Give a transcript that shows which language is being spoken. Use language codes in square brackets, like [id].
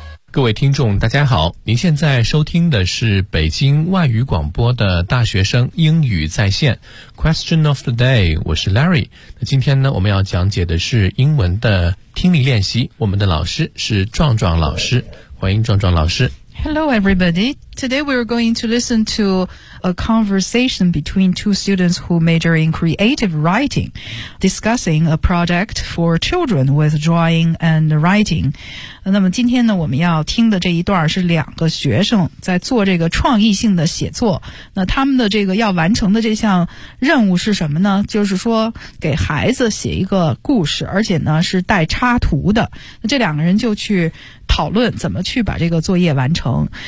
[zh] 各位听众大家好，您现在收听的是北京外语广播的大学生英语在线 [en] Question of the day， [zh] 我是 Larry。那今天呢，我们要讲解的是英文的听力练习，我们的老师是壮壮老师，欢迎壮壮老师。 [en] Hello everybody. Today we are going to listen to a conversation between two students who major in creative writing, discussing a project for children with drawing and writing. [zh] 那么今天呢，我们要听的这一段是两个学生在做这个创意性的写作。那他们的这个要完成的这项任务是什么呢？就是说给孩子写一个故事，而且呢是带插图的。那这两个人就去讨论怎么去把这个作业完成。